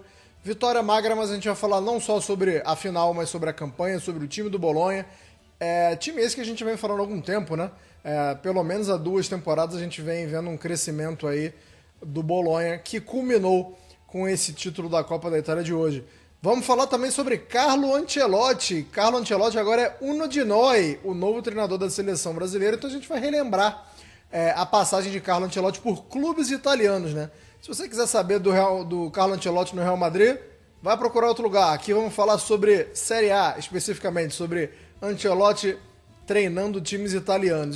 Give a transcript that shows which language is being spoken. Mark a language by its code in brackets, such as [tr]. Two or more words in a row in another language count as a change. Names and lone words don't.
[pt] Vitória magra, mas a gente vai falar não só sobre a final, mas sobre a campanha, sobre o time do Bolonha. Time esse que a gente vem falando há algum tempo, né? Pelo menos há 2 temporadas a gente vem vendo um crescimento aí do Bolonha, que culminou com esse título da Copa da Itália de hoje. Vamos falar também sobre Carlo Ancelotti. Carlo Ancelotti agora é [it] uno di noi, [pt] o novo treinador da seleção brasileira, então a gente vai relembrar a passagem de Carlo Ancelotti por clubes italianos, né? Se você quiser saber do Carlo Ancelotti no Real Madrid, vai procurar outro lugar. Aqui vamos falar sobre Série A, especificamente, sobre Ancelotti treinando times italianos.